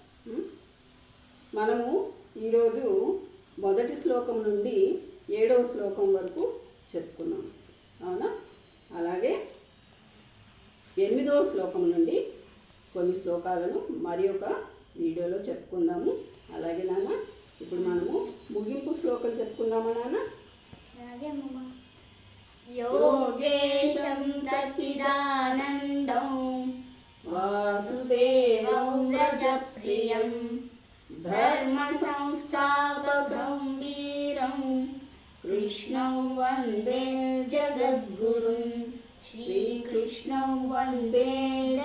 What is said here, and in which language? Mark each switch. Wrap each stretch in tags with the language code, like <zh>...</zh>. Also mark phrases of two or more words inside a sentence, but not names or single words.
<te>మనము ఈరోజు 1వ శ్లోకం నుండి 7వ శ్లోకం వరకు చెప్పుకున్నాం, అవునా? అలాగే 8వ శ్లోకం నుండి కొన్ని శ్లోకాలను మరి ఒక వీడియోలో చెప్పుకుందాము. అలాగే నాన్న ఇప్పుడు మనము ముగింపు శ్లోకం చెప్పుకుందామా నాన్న?</te> <sa>योगेशं सच्चिदानन्दं वासुदेवं व्रजप्रियं धर्मसंस्थापकं वीरं कृष्णं वन्दे जगद्गुरुं श्रीकृष्णं वन्दे जगद्गुरुं.</sa>